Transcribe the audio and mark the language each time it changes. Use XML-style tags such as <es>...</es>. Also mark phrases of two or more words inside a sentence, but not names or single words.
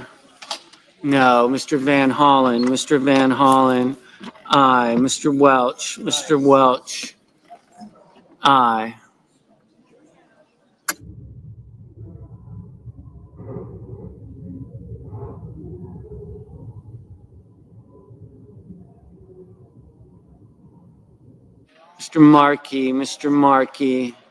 <en>No. Mr. Van Hollen. Mr. Van Hollen. Aye. Mr. Welch. Mr. Welch. Aye. Mr. Markey. Mr. Markey.</en>